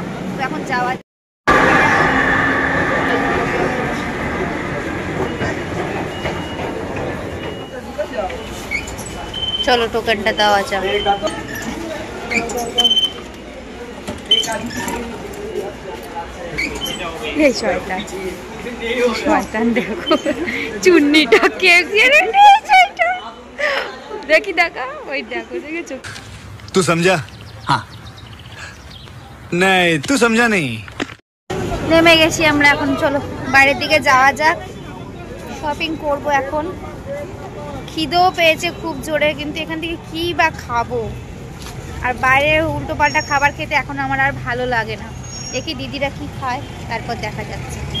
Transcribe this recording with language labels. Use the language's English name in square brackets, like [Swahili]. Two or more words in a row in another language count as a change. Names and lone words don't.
[Bangla] তো এখন যাওয়া, চলো টোকেনটা দেওয়া যাক। এই শয়তান, শয়তান দেখো চুন্নিটা কে দেখি, দেখা ওই দেখো, দেখেছো? [Hindi] तू समझा? हाँ नहीं तू समझा नहीं। [Bangla] নেমে গেছি আমরা, এখন চলো বাইরের দিকে যাওয়া যাক, শপিং করব এখন। খিদেও পেয়েছে খুব জোরে, কিন্তু এখান থেকে কি বা খাবো, আর বাইরে উল্টো পাল্টা খাবার খেতে এখন আমার আর ভালো লাগে না। দেখি দিদিরা কি খায়, তারপর দেখা যাচ্ছে।